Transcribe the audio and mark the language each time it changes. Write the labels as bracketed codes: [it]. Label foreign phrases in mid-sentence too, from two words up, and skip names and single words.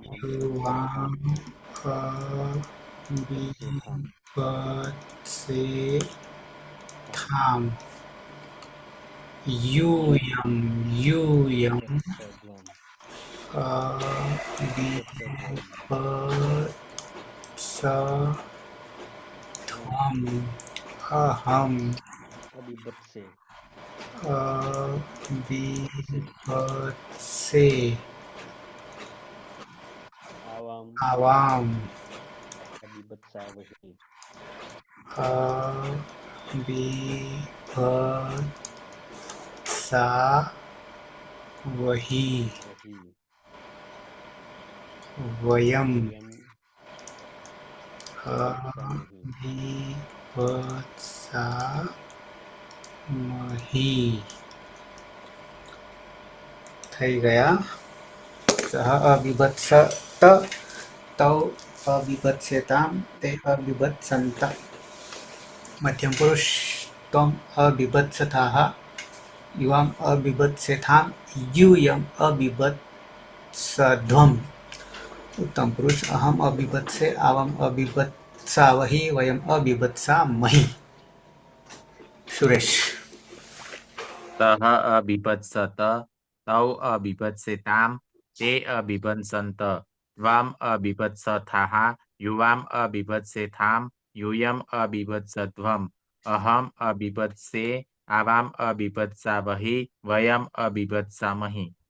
[sa] યુવાં અબિભત્સેથામ અબિભત્સેથામ यूयं અબિભત્સધ્વમ અબિભત્સધ્વમ अबिभत्सध्वम् अहम् અબિભત્સે अबिभत्से આવામ आवाम् અબિભત્સાવહી अबिभत्सावहि વહી वयम् વયમ અબિભત્સામહી अबिभत्सामहि [gu] થઈ ગયા. [sa] સહ અબિભત્સત તૌ અબિભત્સ્યતામ તે અબિભત્સંત. મધ્યમ પુરુષ ત્વમ અબિભત્સથાઃ યુવામ અબિભત્સ્યથામ यूयम् अबिभत्सध्वम्. उत्तम पुरुष अहम अबिभत्से आवम अबिभत्सावहि वयम अबिभत्सामहि. सुरेश सः अबिभत्सत तौ अबिभत्सेताम् ते अबिभत्सन्त त्वाम् अबिभत्सथाः युवाम् अबिभत्सेथाम् यूयम् अबिभत्सध्वम् अहम् अबिभत्से आवाम् अबिभत्सावहि वयम् अबिभत्सामहि.